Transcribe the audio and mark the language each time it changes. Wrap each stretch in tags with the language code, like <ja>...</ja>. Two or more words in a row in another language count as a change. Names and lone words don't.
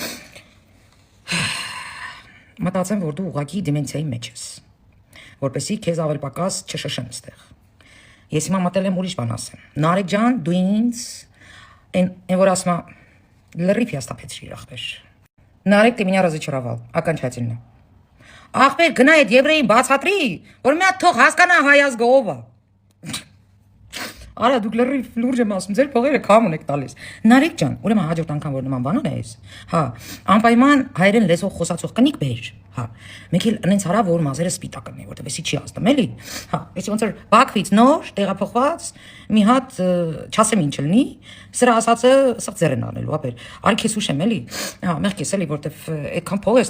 <hy>Մտածեմ, որ դու ուղղակի դիմենցիայի մեջ ես, որպեսզի քեզ ավել պակաս չշշեմ ստեղ։ Ես հիմա մտել եմ ուրիշ բան ասեմ։ Նարեկ ջան, դու ինձ այն որ ասում լրիվ հիաստափեցրիր ախպեր։ Նարեկ</hy> <ru>ты меня разочаровал, окончательно։</ru> <hy>Ախպեր գնա այդ եվրեին բացատրի, որ մի հատ թող հասկանա հայ ազգը ով է։ Արա դուք լրիվ լուրջ եմ ասում, ձեր փողերը քամուն եք տալիս։ Նարեկ ջան, ուրեմն հաջորդ անգամ որ նման բան ունես, հա, անպայման հայերեն լեզվով խոսացող կնիկ բեր, հա։ Մեկ էլ այնց հարավ որ մազերը սպիտակ կնի, որտեղ էսի չի ազդում, էլի։ Հա, էսի ոնց որ Բաքվից նոր տեղափոխված մի հատ չասեմ ինչ լինի, սրա ասածը սրտեր են անելու, ապեր։ Արի քեզ ուշեմ, էլի։ Հա, մեղ քեզ էլի, որտեղ այդքան փող ես</hy>